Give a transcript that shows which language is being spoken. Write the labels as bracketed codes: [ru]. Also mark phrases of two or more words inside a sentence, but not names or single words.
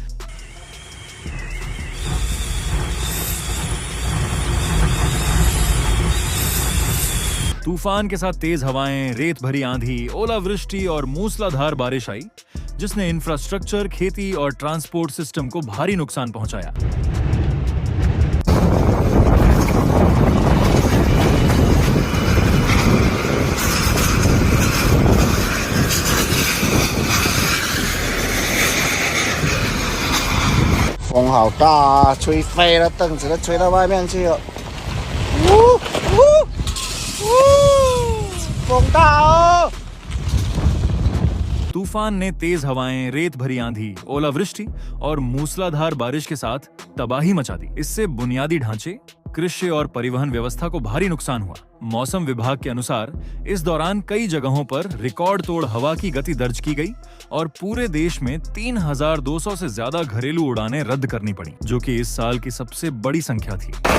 [hi] तूफान के साथ तेज हवाएं, रेत भरी आंधी, ओलावृष्टि और मूसलाधार बारिश आई, जिसने इंफ्रास्ट्रक्चर, खेती और ट्रांसपोर्ट सिस्टम को भारी नुकसान पहुंचाया। [zh] 风好大啊，吹飞了凳子，都吹到外面去了。风大哦！ [hi] तूफान ने तेज हवाएं, रेत भरी आंधी, ओलावृष्टि और मूसलाधार बारिश के साथ तबाही मचा दी। इससे बुनियादी ढांचे, कृषि और परिवहन व्यवस्था को भारी नुकसान हुआ। मौसम विभाग के अनुसार इस दौरान कई जगहों पर रिकॉर्ड तोड़ हवा की गति दर्ज की गई और पूरे देश में 3200 से ज्यादा घरेलू उड़ानें रद्द करनी पड़ी, जो कि इस साल की सबसे बड़ी संख्या थी।